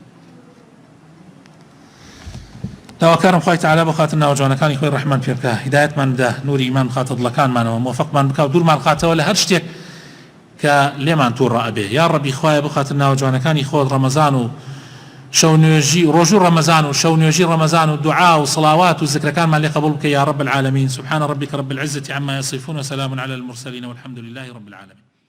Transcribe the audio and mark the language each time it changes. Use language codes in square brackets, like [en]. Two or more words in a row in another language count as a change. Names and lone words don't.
[ckb] داواکارم خوای تەعالا بۆ خاتر ناوجوانەکانی خۆی ڕەحمان پێ بکە هیدایەتمان بدە نوری ئیمان بخاتە دڵەکانمانەوە موفقمان بکە و دوورمان بخاتەوە لە هەر شتێک کە لێمان تووڕە ئەبێ یا ڕەبی خوایە بۆ خاتر ناوجوانەکانی خۆت ڕەمەزان و شەو نوێژی ڕۆژ و ڕەمەزان و شەو نوێژی ڕەمەزان و دوعا و صڵاوات و ذکرەکانمان لێ قبوڵ بکە [ar] یا رب العالمین سبحان ربك رب العزة عما يصفون وسلام على المرسلين والحمد لله رب العالمين